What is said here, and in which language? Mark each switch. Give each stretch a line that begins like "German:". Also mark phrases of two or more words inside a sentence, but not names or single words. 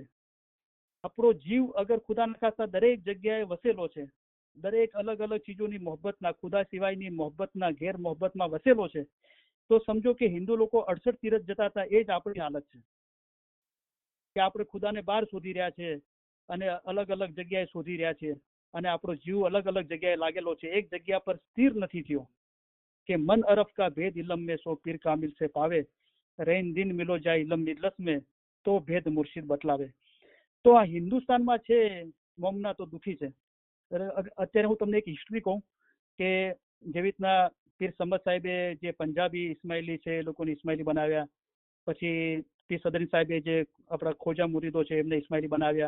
Gujarati: આપણો જીવ અગર ખુદાના ખાસ્તા દરેક જગ્યાએ વસેલો છે, દરેક અલગ અલગ ચીજોની મોહબ્બતના, ખુદા સિવાયની મોહબ્બતના, ગેર મોહબ્બતમાં વસેલો છે, તો સમજો કે હિન્દુ લોકો 68 તીરથ જતા હતા, એ જ આપણી હાલત છે. કે આપણે ખુદાને બહાર શોધી રહ્યા છે અને અલગ અલગ જગ્યાએ શોધી રહ્યા છે, અને આપણો જીવ અલગ અલગ જગ્યાએ લાગેલો છે, એક જગ્યા પર સ્થિર નથી થયો.
Hindi: के मन अरफ का भेद इलम में सो पीर कामिल से पावे, रैन दिन मिलो जाए इलम निदलस में तो भेद मुर्शिद बतलावे.
Gujarati: તો આ હિન્દુસ્તાનમાં છે મોમના તો દુખી છે. અત્યારે હું તમને એક હિસ્ટ્રી કહું કે જેવી રીતના પીર સમદ સાહેબે જે પંજાબી ઇસ્માઇલી છે એ લોકોને ઇસ્માઇલી બનાવ્યા, પછી પીર સદરી સાહેબે જે આપણા ખોજા મુરીદો છે એમને ઇસ્માઇલી બનાવ્યા.